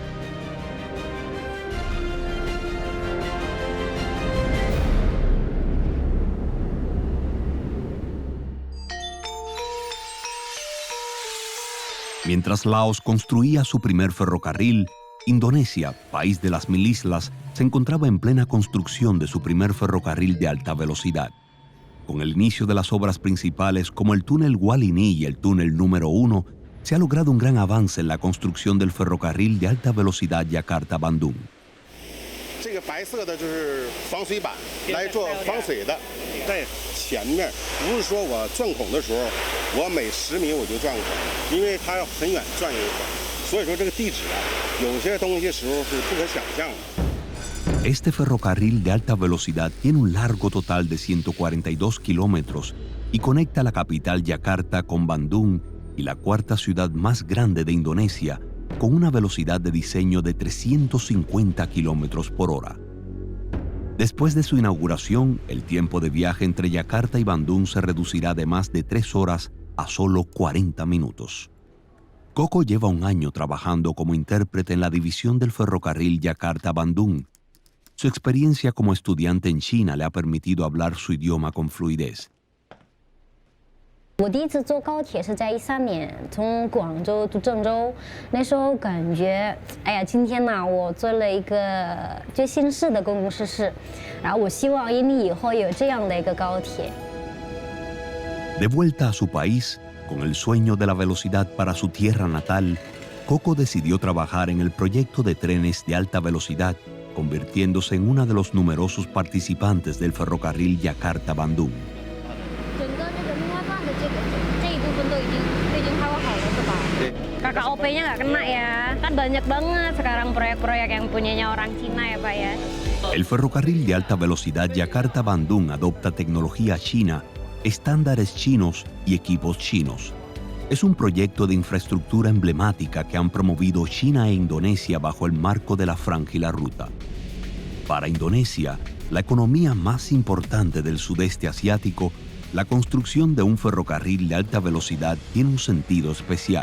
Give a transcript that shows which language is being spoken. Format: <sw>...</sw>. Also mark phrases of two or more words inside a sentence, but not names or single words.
<es>Mientras Laos construía su primer ferrocarril, Indonesia, país de las 1000 islas, se encontraba en plena construcción de su primer ferrocarril de alta velocidad. Con el inicio de las obras principales como el túnel Walini y el túnel número 1, se ha logrado un gran avance en la construcción del ferrocarril de alta velocidad Yakarta-Bandung.</es> <zh>这个白色的就是防水板，来做防水的。在前面，不是说我转孔的时候，我每10米我就转孔，因为它要很远转一会儿，所以说这个地址啊，有些东西时候是不可想象的。</zh> <es>Este ferrocarril de alta velocidad tiene un largo total de 142 kilómetros y conecta la capital Yakarta con Bandung y la cuarta ciudad más grande de Indonesia, con una velocidad de diseño de 350 kilómetros por hora. Después de su inauguración, el tiempo de viaje entre Yakarta y Bandung se reducirá de más de 3 horas a solo 40 minutos. Coco lleva un año trabajando como intérprete en la división del ferrocarril Yakarta-Bandung. Su experiencia como estudiante en China le ha permitido hablar su idioma con fluidez.</es> <zh>我第一次坐高铁是在13年，从广州到郑州，那时候感觉，哎呀，今天呢，我做了一个最新式的公共设施，然后我希望印尼以后有这样的一个高铁。</zh> <es>De vuelta a su país, con el sueño de la velocidad para su tierra natal, Coco decidió trabajar en el proyecto de trenes de alta velocidad, convirtiéndose en uno de los numerosos participantes del ferrocarril Yakarta-Bandung.</es> <id>Kakak OP-nya nggak kena ya, kan banyak banget sekarang proyek-proyek yang punyanya orang Cina ya Pak ya.</id> <es>El ferrocarril de alta velocidad Yakarta-Bandung adopta tecnología china, estándares chinos y equipos chinos. Es un proyecto de infraestructura emblemática que han promovido China e Indonesia bajo el marco de la Franja y la Ruta. Para Indonesia, la economía más importante del sudeste asiático, la construcción de un ferrocarril de alta velocidad tiene un sentido especial.</es>